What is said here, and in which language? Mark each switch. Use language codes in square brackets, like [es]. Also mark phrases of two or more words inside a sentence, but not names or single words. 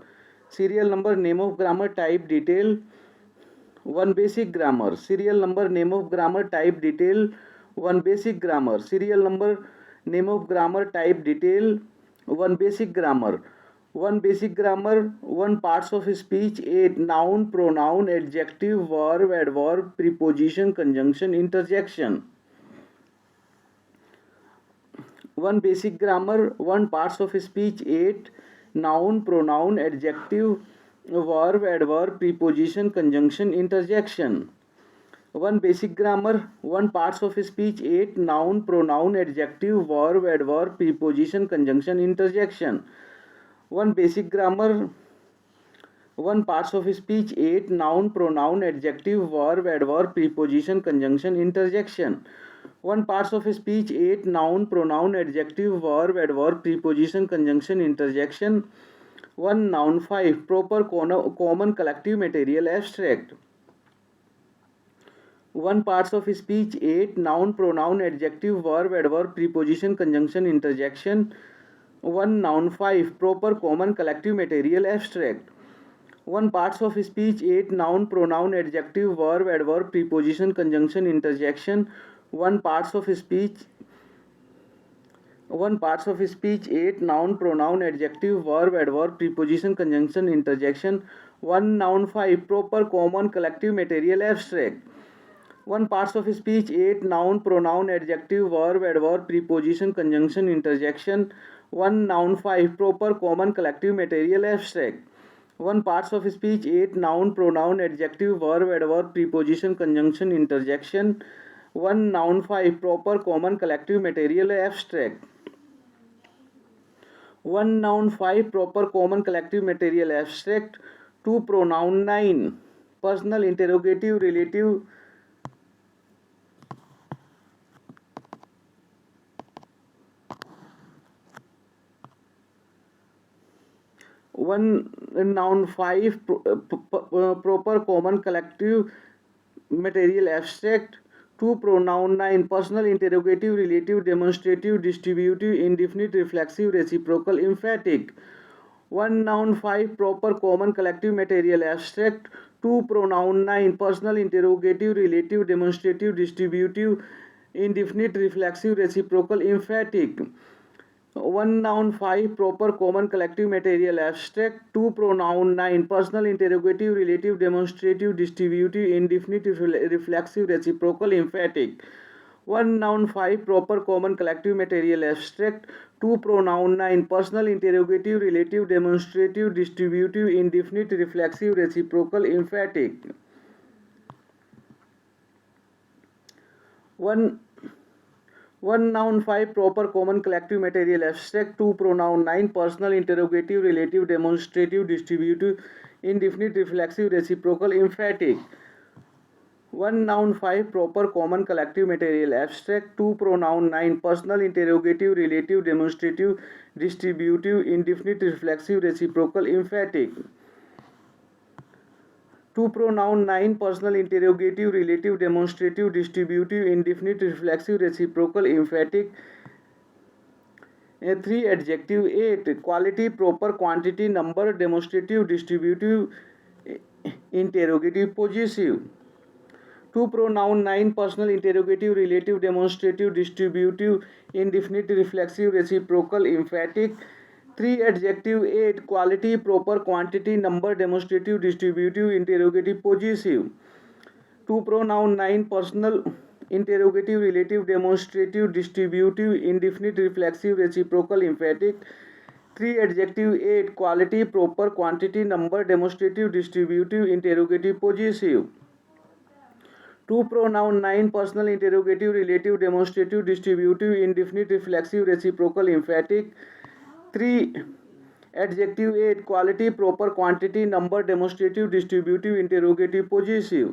[en] Serial number, name of grammar, type, detail. 1 basic grammar. Serial number, name of grammar, type, detail. 1 basic grammar. Serial number, name of grammar, type, detail. 1 basic grammar. 1 basic grammar. 1 parts of speech. 8 noun, pronoun, adjective, verb, adverb, preposition, conjunction, interjection. 1 basic grammar. 1 parts of speech. 8 noun, pronoun, adjective, verb, adverb, preposition, conjunction, interjection. 1 basic grammar. 1 parts of speech. 8 noun, pronoun, adjective, verb, adverb, preposition, conjunction, interjection. 1 basic grammar. 1 parts of speech. 8 noun, pronoun, adjective, verb, adverb, preposition, conjunction, interjection. 1 parts of speech. 8 noun, pronoun, adjective, verb, adverb, preposition, conjunction, interjection. 1 noun. 5 proper common collective material abstract. 1 parts of speech. 8 noun, pronoun, adjective, verb, adverb, preposition, conjunction, interjection. 1 noun. 5 proper common collective material abstract. 1 parts of speech. 8 noun, pronoun, adjective, verb, adverb, preposition, conjunction, interjection. 1 parts of speech. 1 parts of speech. 8 noun, pronoun, adjective, verb, adverb, preposition, conjunction, interjection. 1 noun. 5 proper common collective material abstract. 1 parts of speech. 8 noun, pronoun, adjective, verb, adverb, preposition, conjunction, interjection. 1 noun. 5 proper common collective material abstract. 1 parts of speech. 8 noun, pronoun, adjective, verb, adverb, preposition, conjunction, interjection. 1 noun. 5 proper common collective material abstract. 1 noun. 5 proper common collective material abstract. 2 pronoun. 9 personal, interrogative, relative. 1 noun. 5 proper common collective material abstract. 2 pronoun. 9 personal, interrogative, relative, demonstrative, distributive, indefinite, reflexive, reciprocal, emphatic. 1 noun. 5 proper common collective material abstract. 2 pronoun. 9 personal, interrogative, relative, demonstrative, distributive, indefinite, reflexive, reciprocal, emphatic. 1 noun. 5 proper common collective material abstract. 2 pronoun. 9 personal, interrogative, relative, demonstrative, distributive, indefinite, reflexive, reciprocal, emphatic. 1 noun 5 proper common collective material abstract. 2 pronoun 9 personal interrogative relative demonstrative distributive indefinite reflexive reciprocal emphatic. 1 noun 5 proper common collective material abstract. 2 pronoun 9 personal interrogative relative demonstrative distributive indefinite reflexive reciprocal emphatic. 1 noun 5 proper common collective material abstract. 2 pronoun 9 personal interrogative relative demonstrative distributive indefinite reflexive reciprocal emphatic. 2 pronoun 9 personal interrogative relative demonstrative distributive indefinite reflexive reciprocal emphatic. 3 adjective 8 quality proper quantity number demonstrative distributive interrogative possessive. 2 pronoun 9 personal interrogative relative demonstrative distributive indefinite reflexive reciprocal emphatic. 3 adjective 8 quality proper quantity number demonstrative distributive interrogative possessive. 2 pronoun 9 personal interrogative relative demonstrative distributive indefinite reflexive reciprocal emphatic. 3 adjective 8 quality proper quantity number demonstrative distributive interrogative possessive. 2 pronoun 9 personal interrogative relative demonstrative distributive indefinite reflexive reciprocal emphatic. 3 adjective 8 quality proper quantity number demonstrative distributive interrogative possessive.